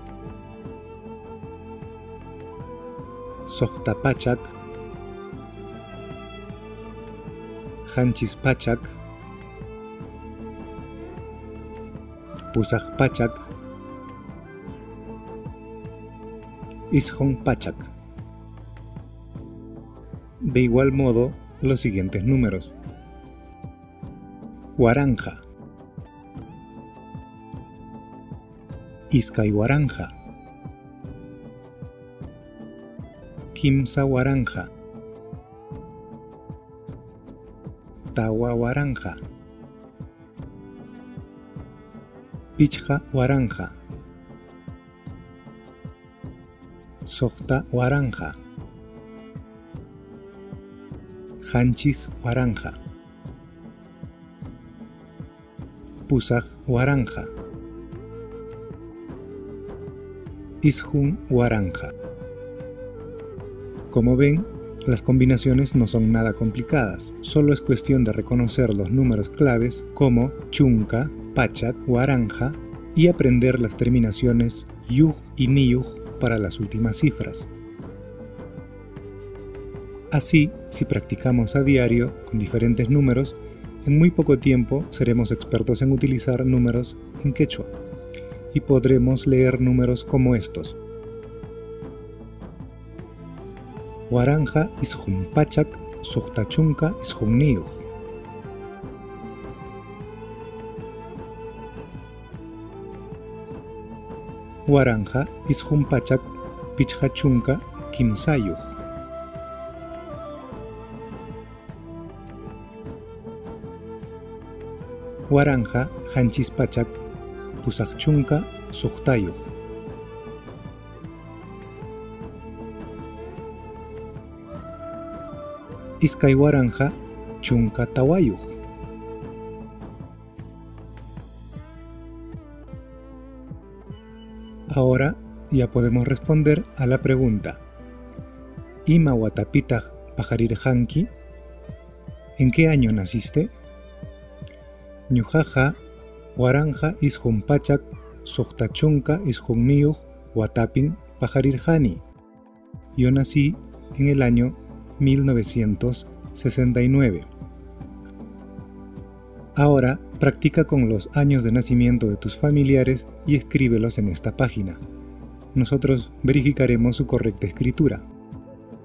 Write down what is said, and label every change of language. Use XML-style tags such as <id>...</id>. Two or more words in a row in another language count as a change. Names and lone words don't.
<qu>Sohta Pachak, Hanchis Pachak, Pusaj Pachak, Ishon Pachak.</qu> <es>De igual modo, los siguientes números:</es> <qu>Waranja, Iskay Waranja, Kimsa Waranja, Tawa Waranja, Pichha Waranja, Sohta Waranja, Hanchis Waranja, Pusaj Waranja, Ishun Waranja.</qu> <es>Como ven, las combinaciones no son nada complicadas, solo es cuestión de reconocer los números claves como Chunka, Pachak, Waranja y aprender las terminaciones Yuj y Niyuj para las últimas cifras. Así, si practicamos a diario con diferentes números, en muy poco tiempo seremos expertos en utilizar números en quechua y podremos leer números como estos:</es> <qu>Waranja ishun Pachak, Sohta Chunka ishun Niyuj. Waranja ishun Pachak, Pichha Chunka Kimsayuj. Waranja Hanchis Pachak, Pusaj Chunka Sohtayuj. Iskay Waranja Chunka Tawayuj.</qu> <es>Ahora ya podemos responder a la pregunta:</es> <qu>Ima Watapitaj Pajarirjanki,</qu> <es>¿en qué año naciste?</es> <qu>Ñujaja Waranja ishun Pachak, Sohta Chunka ishun Niyuj, Watapin Pajarirjani.</qu> <es>Yo nací en el año 1969. Ahora practica con los años de nacimiento de tus familiares y escríbelos en esta página. Nosotros verificaremos su correcta escritura.</es>